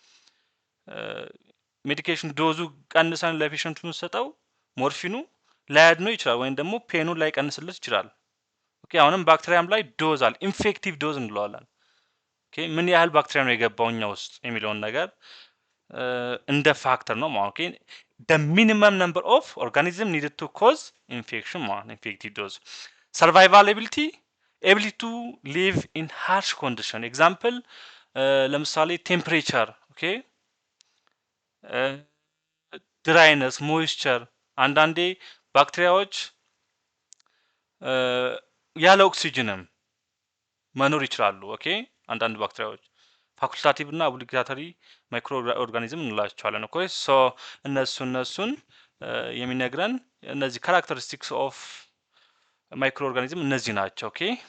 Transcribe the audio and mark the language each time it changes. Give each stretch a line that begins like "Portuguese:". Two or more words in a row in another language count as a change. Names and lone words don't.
Amharic: ሜዲኬሽን ዶዙ ቀንሰን ለፔሸንቱ ስንሰጠው ሞርፊኑ ላያድነው ይችላል ወይም ደግሞ ፔኑን ላይቀንስለት ይችላል። ኦኬ አሁንም ባክቴሪያም ላይ ዶዝ አለ፣
English: infective dose
Amharic: እንለዋለን። ኦኬ ምን ያህል ባክቴሪያ ነው የገባው እኛ ውስጥ የሚለውን ነገር እንደ ፋክተር ነው ማለት ነው።
English: the minimum number of organism needed to cause infection
Amharic: ማለት ነው
English: infective dose። survival ability to live in harsh condition example
Amharic: ለምሳሌ ቴምፕሬቸር ኦኬ
English: dryness moisture
Amharic: አንዳንዴ ባክቴሪያዎች ያለ ኦክሲጅንም መኖር ይችላሉ። ኦኬ አንዳንድ ባክቴሪያዎች ፋኩልታቲቭ እና
English: obligatory micro organism
Amharic: እንላቸዋለን።
English: okay so
Amharic: እነሱን የሚነግረን እነዚህ
English: characteristics of micro organism
Amharic: እነዚህ ናቸው። ኦኬ